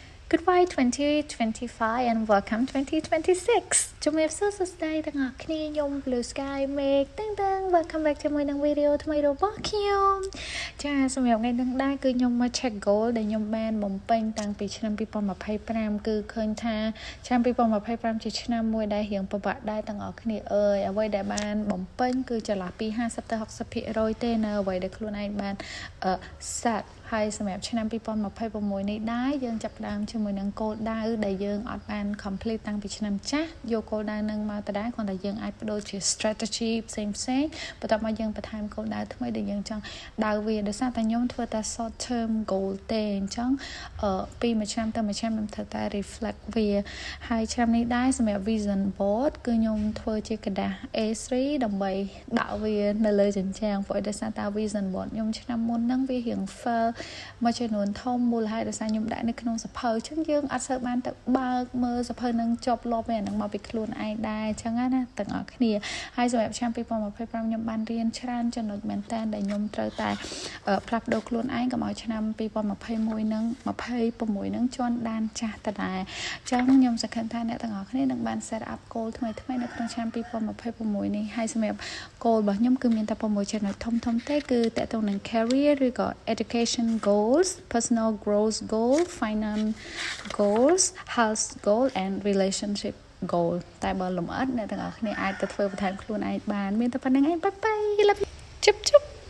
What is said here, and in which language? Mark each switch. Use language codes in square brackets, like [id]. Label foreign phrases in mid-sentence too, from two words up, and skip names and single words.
[en] Goodbye 2025 and welcome 2026 [km] ជំរាបសួរសួស្តីទាំងអស់គ្នាខ្ញុំ Blue Sky Make តឹង [en] welcome back [km] ជាមួយនឹងវីដេអូថ្មីរបស់ខ្ញុំចាសម្រាប់ថ្ងៃនេះដែរគឺខ្ញុំមក check goal ដែលខ្ញុំបានបំពេញតាំងពីឆ្នាំ2025គឺឃើញថាឆ្នាំ2025ជាឆ្នាំមួយដែលរៀងពិបាកដែរទាំងអស់គ្នាអើយអ្វីដែលបានបំពេញគឺចន្លោះពី50ទៅ 60%ទេនៅអ្វីដែលខ្លួនឯងបានsetហើយសម្រាប់ឆ្នាំ2026នេះដែរយើងចាប់ផ្ដើមជាមួយនឹងគោលដៅដែលយើងអត់បាន complete តាំងពីឆ្នាំចាស់យកគោលដៅនឹងមកដដែលគ្រាន់តែយើងអាចបដូរជា strategy ផ្សេងបន្ទាប់មកយើងបន្ថែមគោលដៅថ្មីដែលយើងចង់ដៅ វាដោយសារតែខ្ញុំធ្វើតែ [en] short term goal [km] ទេអញ្ចឹងពីមួយឆ្នាំទៅមួយឆ្នាំខ្ញុំធ្វើតែ reflect វាហើយឆ្នាំនេះដែរសម្រាប់ [en] vision board [km] គឺខ្ញុំធ្វើជាกระดาษ A3 ដើម្បីដាក់វានៅលើជញ្ជាំ ងព្រោះដោយសារតែ [en] vision board [km] ខ្ញុំឆ្នាំមុនហ្នឹងវារៀង fail មួយចំនួនធំមូលហេតុដោយសារខ្ញុំដាក់នៅក្នុងសភៅអញ្ចឹងយើងអត់សូវបានទៅបើកមើលស ភៅនឹងជាប់លាប់ឯហ្នឹងមកពីខ្លួនឯងដែរអញ្ចឹងណាទាំងអស់គ្នាហើយសម្រាប់ឆ្នាំ2025ខ្ញុំបានរៀ នច្រើនចំណុចមែនតើដែលខ្ញុំត្រូវតែផ្លាស់ប្ដូរខ្លួនឯងកុំឲ្យឆ្នាំ2021ហ្នឹង26ហ្នឹងជ ន់ដានចាស់តដែរអញ្ចឹងខ្ញុំសង្ឃឹមថាអ្នកទាំងអស់គ្នានឹងបាន [en] set up goal [km] ថ្មីនៅក្នុងឆ្នាំ2026នេះហើយសម្រាប់ goal របស់ខ្ញុំគឺមានតែ6ចំណុចធំទេគឺតកតងនឹង career ឬក៏ [en] education goals personal growth goal finance goals health goal and relationship goal [km] តែបើលំអិតអ្នកទាំងអស់គ្នាអាចទៅធ្វើបន្ថែមខ្លួនឯងបានមានតែប៉ុណ្្នឹងឯងបាយបាយជប់